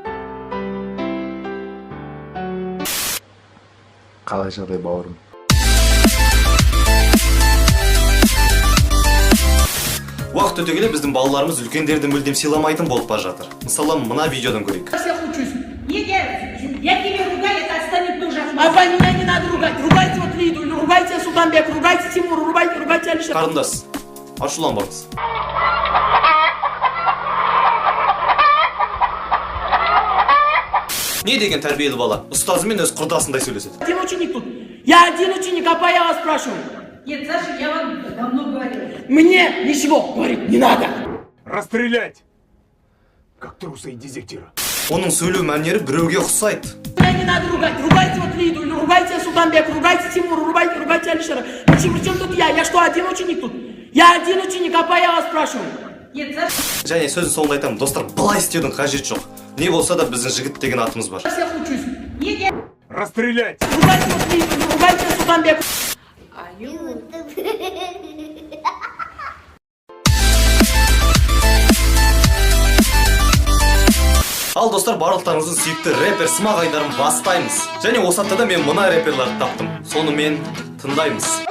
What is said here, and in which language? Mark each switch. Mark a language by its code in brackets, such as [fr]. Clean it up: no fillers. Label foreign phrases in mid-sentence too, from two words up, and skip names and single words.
[kk] Қалай жағдай бауырым? Уақыт өте келе біздің балаларымыз үлкендерді мүлдем сыйламайтын болып бара жатыр. Мысалы, мына видеодан көрейік. [ru] Я тебя ругаю, это останет тоже. Апа, меня не надо ругать. Ругайте вот Лиду, ругайте Султанбек, ругайте Тимур, ругайте Алишер. [kk] Қарындас, ашуланбаңыз. Не деген тәрбиелі бала? Ұстазымен өз құрдасындай сөйлеседі. [ru] Один ученик тут. Я один ученик, апа, я вас спрашиваю. Нет, Саша, я вам давно говорила. Мне ничего говорить не надо. Расстрелять! Как труса и дезертира. [kk] Оның сөйлеу мәнері біреуге ұқсайды. [ru] Меня не надо ругать. Ругайте вот Лиду, ругайте Султанбек, ругайте Тимур, ругайте Алишера. Причем тут я? Я что, один ученик тут? Я один ученик, апа, я вас спрашиваю. Нет, Саша. [kk] Және сөздің соңында айтамын, достар, былай істеудің қажеті жоқ. Не болса да біздің жігіт деген атымыз бар. [ru] Я всех учусь. Нет. Расстрелять! Ругайте вот Лиду, ругайте Султанбек. [kk] Ал достар, барлықтарыңыздың сүйікті рэпер Смақ Айдарын бастаймыз. Және осы аптада мен мына рэперларды таптым. Сонымен тыңдаймыз.